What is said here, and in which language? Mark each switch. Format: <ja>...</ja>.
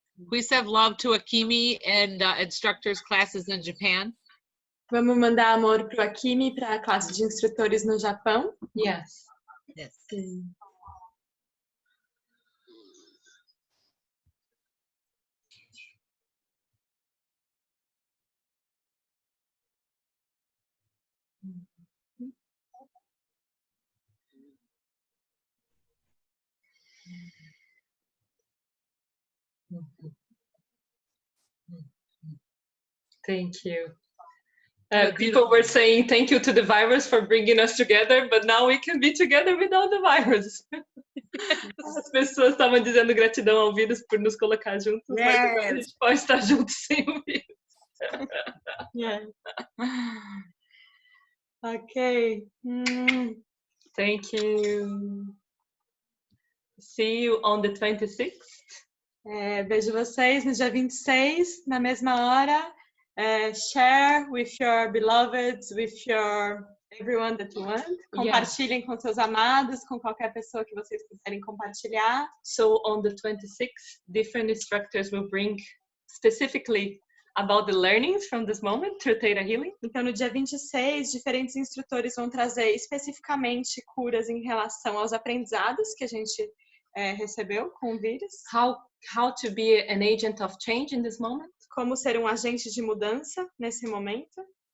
<en>We send love to Akimi and instructors classes in Japan.</en> <pt>Vamos mandar amor pro Akimi, para a classe de instrutores no Japão?</pt> <en>Yes. Yes.</en> <pt>Sim.</pt> <en>Thank you. People were saying thank you to the virus for bringing us together, but now we can be together without the virus.</en> <pt>As pessoas estavam dizendo gratidão ao vírus por nos colocar juntos, mas agora a gente pode estar juntos sem o vírus.</pt> <en>Yeah. Ok. Thank you. See you on the 26th.</en> <pt>Vejo vocês no dia 26, na mesma hora.</pt> <en>Share with your beloveds, with your everyone that you want.</en> <pt>Compartilhem com seus amados, com qualquer pessoa que vocês quiserem compartilhar.</pt> <en>So on the 26th, different instructors will bring specifically about the learnings from this moment through ThetaHealing.</en> <pt>Então, no dia 26, diferentes instrutores vão trazer especificamente curas em relação aos aprendizados que a gente recebeu com o vírus.</pt> <en>How to be an agent of change in this moment.</en> <pt>Como ser um agente de mudança nesse momento.</pt>